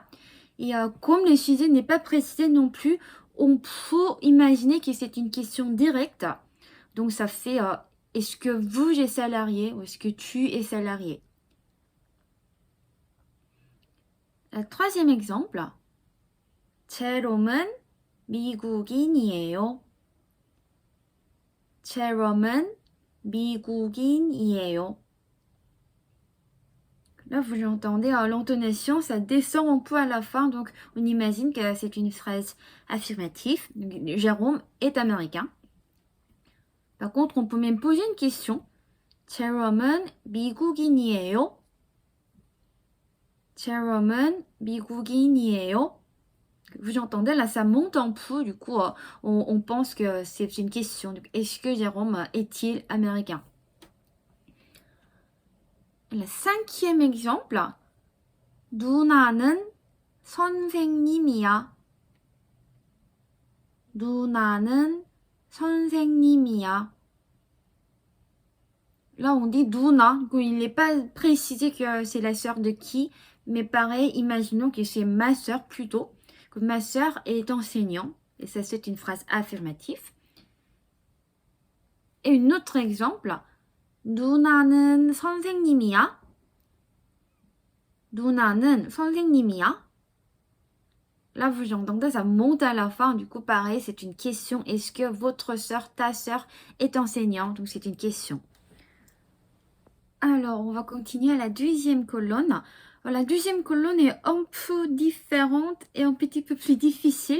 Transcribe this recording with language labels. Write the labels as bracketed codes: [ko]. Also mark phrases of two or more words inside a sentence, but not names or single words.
[fr] Et comme le sujet n'est pas précisé non plus, on peut imaginer que c'est une question directe. Donc ça fait est-ce que vous êtes salarié ou est-ce que tu es salarié? Le troisième exemple, [ko] 제롬은 미국인이에요. 제롬은 미국인이에요. [fr] Là, vous entendez, l'intonation, ça descend un peu à la fin, donc on imagine que c'est une phrase affirmative. Jérôme est américain. Par contre, on peut même poser une question. [ko] 제롬은 미국인이에요? 제롬은 미국인이에요? [fr] Vous entendez, là, ça monte un peu, du coup, on pense que c'est une question. Est-ce que Jérôme est-il américain? Le cinquième exemple, [ko] 누나는 선생님이야. 누나는 선생님이야. [fr] Là, on dit Duna. Il n'est pas précisé que c'est la sœur de qui, mais pareil, imaginons que c'est ma sœur plutôt, que ma sœur est enseignante, et ça c'est une phrase affirmative. Et un autre exemple, [ko] 누나는 선생님이야. 누나는 선생님이야. [fr] Là, vous entendez, ça monte à la fin. Du coup, pareil, c'est une question. Est-ce que votre sœur, ta sœur est enseignante? Donc, c'est une question. Alors, on va continuer à la deuxième colonne. La deuxième colonne est un peu différente et un petit peu plus difficile.